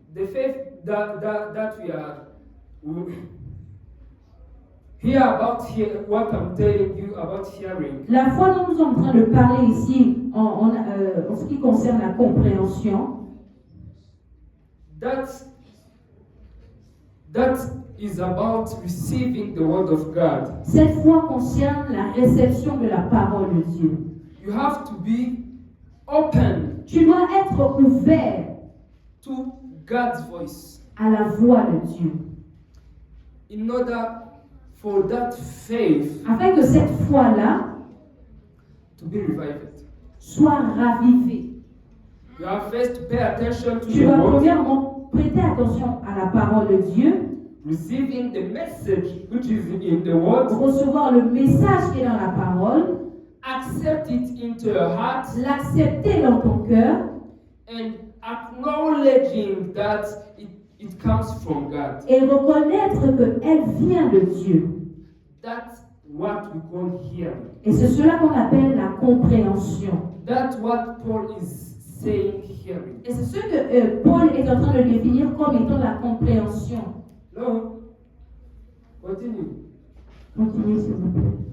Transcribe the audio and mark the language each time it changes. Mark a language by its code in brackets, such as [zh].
[en] the faith that we hear about what I'm telling you about hearing. [fr] la foi dont nous sommes en train de parler ici en ce qui concerne la compréhension, [en] That is about receiving the word of God. [fr] cette foi concerne la réception de la parole de Dieu. [en] You have to be open [fr] Tu dois être ouvert [en] to God's voice [fr] à la voix de Dieu, [en] in order for that faith [fr] afin que cette foi-là [en] to be revived. [fr] soit ravivée. [en] You have first to pay attention to [fr] Tu [en] the [fr] dois [en] word, [fr] premièrement prêter attention à la parole de Dieu, [en] receiving the message which is in the word, [fr] recevoir le message qui est dans la parole, [en] accept it into your heart, [fr] l'accepter dans ton cœur [en] and acknowledging that it comes from God. [fr] et reconnaître qu'elle vient de Dieu. [en] That's what we call hearing. [fr] Et c'est cela qu'on appelle la compréhension. [en] That's what Paul is saying hearing. [fr] Et c'est ce que Paul est en train de définir comme étant la compréhension. [en] No. Continue. [fr] Continuez s'il vous plaît.